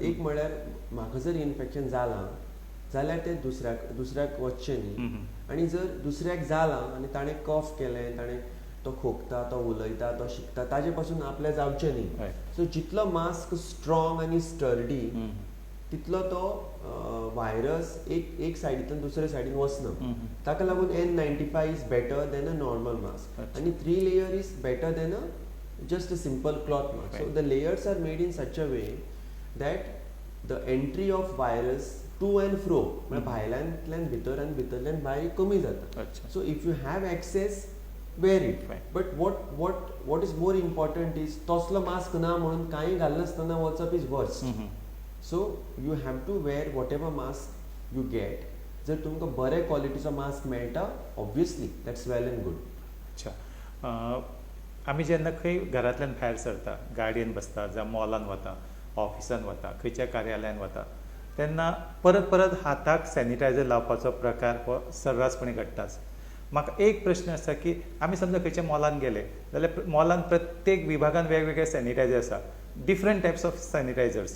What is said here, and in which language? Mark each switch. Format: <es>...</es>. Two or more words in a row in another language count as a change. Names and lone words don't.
<kok>एक म्हळ्यार म्हाका जर इन्फेक्शन जालां जाल्यार तें दुसऱ्याक वचचें न्ही आनी जर दुसऱ्याक जालां आनी ताणें कफ केलें ताणें तो खोकता तो उलयता तो शिकता ताजे पासून आपलें जावचें न्ही.</kok> <en>Right.</en> <kok>सो जितलो मास्क स्ट्रॉंग आनी स्टर्डी तितलो तो व्हायरस एक सायडींतल्यान दुसऱ्या सायडीन वचना. ताका लागून</kok> <en>N95 is better than a normal mask अच्छा. आनी 3 layer is better than a just a simple cloth mask. So Right. the layers are made in such a way that the entry of virus to and fro</en> <kok>म्हणजे भायल्यान भितर आनी भितरल्यान भायर कमी जाता. अच्छा.</kok> <en>So if you have access, wear it. Right. But what is more important is</en> <kok>तसलो मास्क ना म्हणून काही घालनासतना वचप</kok> <en>is worst. So you have to wear whatever mask you get.</en> <kok>जर तुमकां बरे क्वॉलिटीचो मास्क मेळटा</kok> <en>obviously that's well and good. अच्छा.</en> <kok>आमी जेन्ना खंय घरांतल्यान भायर सरता गाडयेन बसता जावं मॉलान वता ऑफिसान वता खंयच्या कार्यालयान वता तेन्ना परत परत हाताक सॅनिटायझर लावपाचो प्रकार हो सर्रासपणे घडटाच. म्हाका एक प्रश्न आसा की आमी समजा खंयच्या मॉलान गेले जाल्यार मॉलान प्रत्येक विभागान वेगवेगळे सॅनिटायझर आसा</kok> <en>different types of sanitizers.</en>